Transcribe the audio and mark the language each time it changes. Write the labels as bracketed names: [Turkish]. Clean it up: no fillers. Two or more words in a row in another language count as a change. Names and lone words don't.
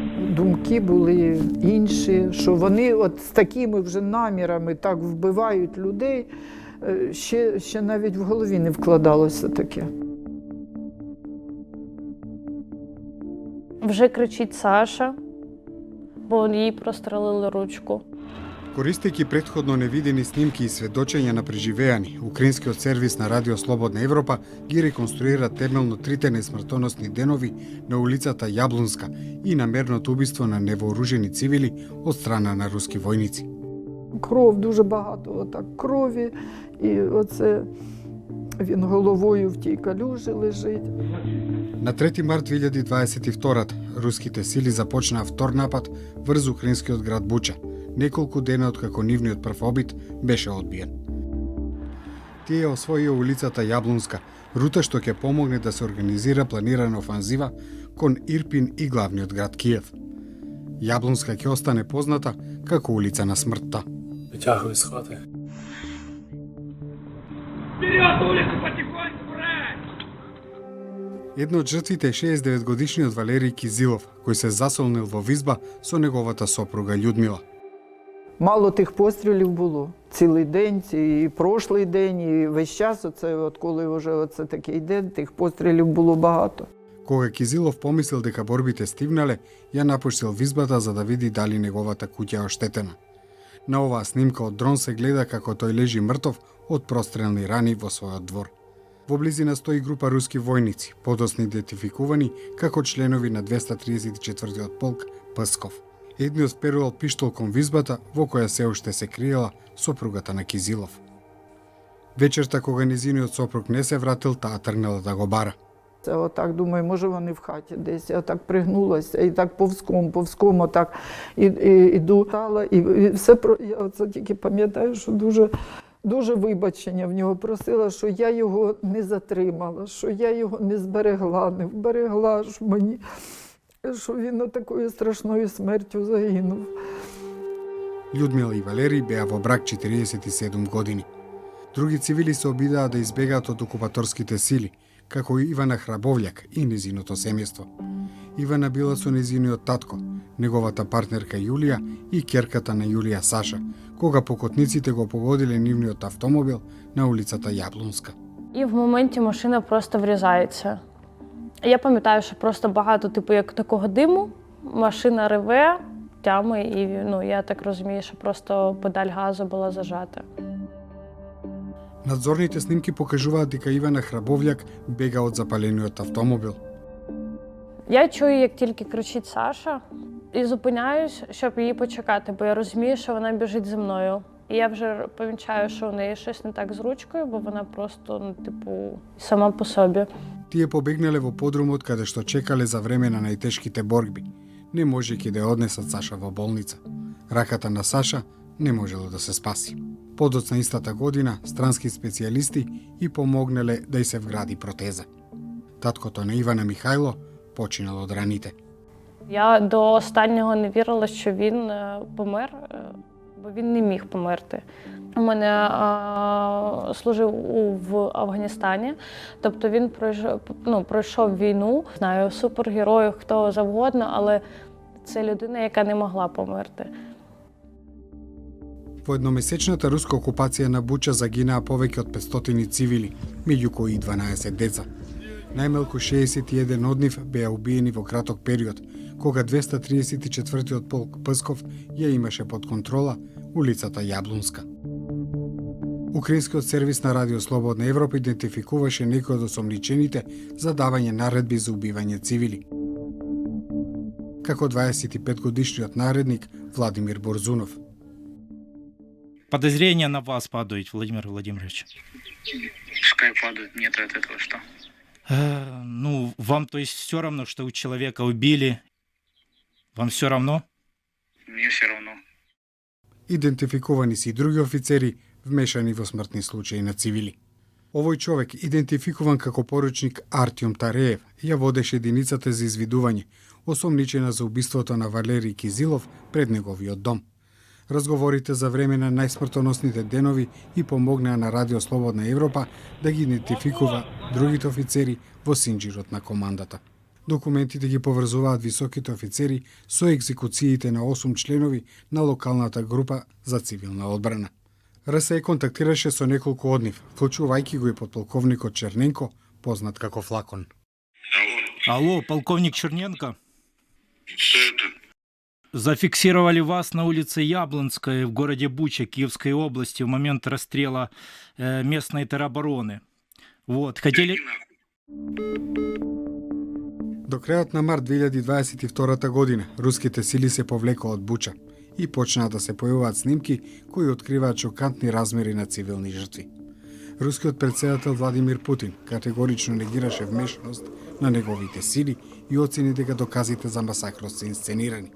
[Ukrainian] думки були інші, що вони от з такими вже намірами так вбивають людей, ще навіть в голові не вкладалося таке. Вже кричить Саша, бо їй прострелили ручку. [Macedonian] Користејќи претходно невидени снимки и сведочења на преживеани, украинскиот сервис на Радио Слободна Европа ги реконструира темелно трите несмртоносни денови на улицата Јаблунска и намерното убиство на невооружени цивили од страна на руски војници. [Ukrainian] Кров, дуже багато отак крові, і оце він головою в тій калюжі лежить. [Macedonian] На 3 март 2022 руските сили започнаа втор напад врз украинскиот град Буча, неколку дена откако нивниот прв обид беше одбиен. Тие освоија улицата Јаблунска, рута што ќе помогне да се организира планирана офанзива кон Ирпин и главниот град Киев. Јаблунска ќе остане позната како улица на смртта. [Ukrainian] Витягуй з хати. [Russian] Вперед, улицу потихоньку, брать! [Macedonian] Едно од жртвите е 69-годишниот Валерий Кизилов, кој се засолнил во визба со неговата сопруга Людмила. [Ukrainian] Мало тих пострілів було. Цілий день, і прошлий день, і весь час, оце, от коли вже оце такий день, тих пострілів було багато. [Macedonian] Кога Кизилов помислил дека борбите стивнале, ја напуштил визбата за да види дали неговата куќа е оштетена. На оваа снимка од дрон се гледа како тој лежи мртов од прострелни рани во својот двор. Во близина стои група руски војници, подоцна идентификувани како членови на 234-тиот полк Псков. Едниот вперувал пиштол кон визбата во која се уште се криела сопругата на Кизилов. Вечерта кога низиниот сопруг не се вратил, таа тргнала да го бара. [Ukrainian] Це отак, думаю, може вони в хаті десь. Я так пригнулася і так повзком отак іду. І все, я оце тільки пам'ятаю, що дуже вибачення в нього просила, що я його не затримала, що я його не зберегла, не вберегла, що він такою страшною смертю загинув. [Macedonian] Людмила и Валерий беа во брак 47 години. Други цивили се обидаа да избегаат од окупаторските сили, како и Ивана Храбовљак и незиното семејство. Ивана била со незиниот татко, неговата партнерка Јулија и ќерката на Јулија Саша, кога покотниците го погодиле нивниот автомобил на улицата Јаблунска. [Ukrainian] І в моменті машина просто врізається. Я пам'ятаю, що просто багато, як такого диму, машина реве, тями, і я так розумію, що просто педаль газу була зажата. [Macedonian] Надзорните снимки покажуваат дека Ивана Храбовљак бега од запалениот автомобил. [Ukrainian] Я чую, як тільки кричить Саша, і зупиняюсь, щоб її почекати, бо я розумію, що вона біжить зі мною. І я вже помічаю, що у неї щось не так з ручкою, бо вона просто, сама по собі. [Macedonian] Тие побегнале во подрумот каде што чекале за време на најтешките борби. Не можејќи да ја однесат Саша во болница. Раката на Саша не можело да се спаси. Подоцна истата година, странски специјалисти и помогнале да й се вгради протеза. Таткото на Ивана Михајло починал од раните. [Ukrainian] Я до останнього не вірила, що він помер, бо він не міг померти. У мене служив в Афганістані, тобто він пройшов війну. Знаю супергероїв, хто завгодно, але це людина, яка не могла померти. [Macedonian] Во едномесечната руска окупација на Буча загинаа повеќе од 500 цивили, меѓу кои и 12 деца. Најмалку 61 од нив беа убиени во краток период, кога 234-тиот полк Псков ја имаше под контрола улицата Јаблунска. Украинскиот сервис на Радио Слободна Европа идентификуваше некои од осомничените за давање наредби за убивање цивили. Како 25-годишниот наредник Владимир Борзунов. [Russian] Подозрения на вас падают, Владимир Владимирович. Пускай падают, мне-то от этого что? Вам то есть все равно, что у человека убили? Вам все равно? Мне все равно. [Macedonian] Идентификувани се и други офицери вмешани во смртни случаи на цивили. Овој човек, идентификуван како поручник Артјом Тареев, ја водеше единицата за извидување, осомничена за убиството на Валерий Кизилов пред неговиот дом. Разговорите за време на најсмртоносните денови и помогнаа на Радио Слободна Европа да ги идентификува другите офицери во синџирот на командата. Документите ги поврзуваат високите офицери со екзекуциите на 8 членови на локалната група за цивилна одбрана. РСЕ контактираше со неколку од нив, вклучувајќи го и подполковникот Черненко, познат како Флакон. [Russian] Алло, полковник Черненко. Что это? Зафиксировали вас на улице Яблонской в городе Буча Киевской области в момент расстрела местной теробороны. Вот, хотели... [Macedonian] До крајот на март 2022 година руските сили се повлекоа од Буча и почнаа да се појавуваат снимки кои откриваат шокантни размери на цивилни жртви. Рускиот претседател Владимир Путин категорично негираше вмешаност на неговите сили и оцени дека доказите за масакрот се инсценирани.